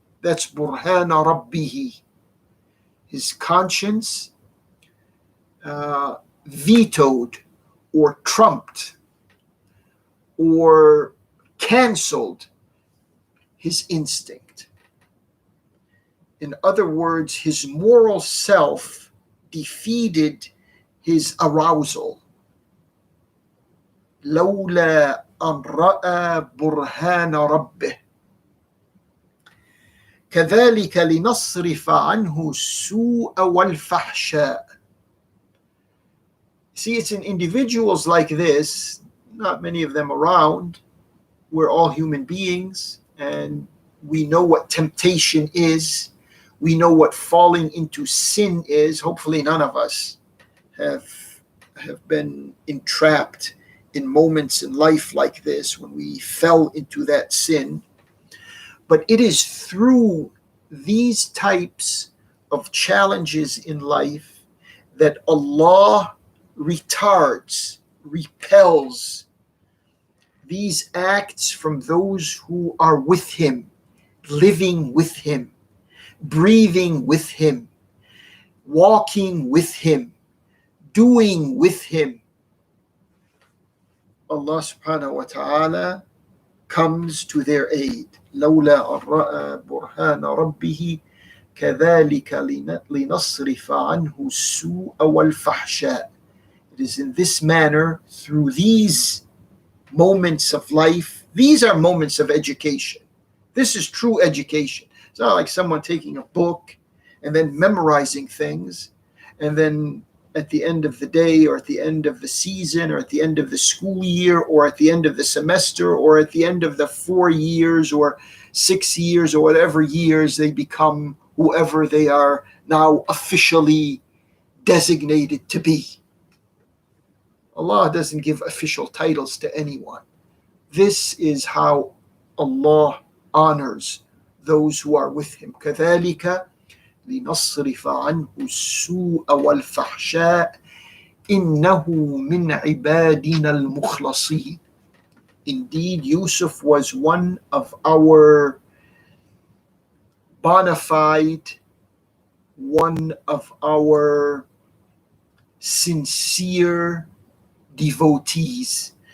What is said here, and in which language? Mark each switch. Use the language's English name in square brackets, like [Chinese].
[English] That's Burhana Rabbihi. His conscience vetoed or trumped or canceled his instinct. In other words, his moral self defeated his arousal. [Arabic] لولا أن رأى برهان ربه كذلك لنصرف عنه السوء والفحشاء. [English] See, it's in individuals like this, not many of them around. We're all human beings, and we know what temptation is. We know what falling into sin is. Hopefully none of us have been entrapped in moments in life like this when we fell into that sin. But it is through these types of challenges in life that Allah retards, repels these acts from those who are with Him, living with Him, breathing with Him, walking with Him, doing with Him. Allah subhanahu wa ta'ala comes to their aid. [Arabic] لولا أن رأى برهان ربه كذلك لنصرف عنه السوء والفحشاء. [English] It is in this manner, through these moments of life. These are moments of education. This is true education. It's not like someone taking a book and then memorizing things, and then at the end of the day, or at the end of the season, or at the end of the school year, or at the end of the semester, or at the end of the 4 years or 6 years or whatever years, they become whoever they are now officially designated to be. Allah doesn't give official titles to anyone. This is how Allah honors those who are with Him. [Arabic] كذلك لنصرف عنه السوء والفحشاء إنه من عبادنا المخلصين. [English] Indeed, Yusuf was one of our bona fide, one of our sincere devotees.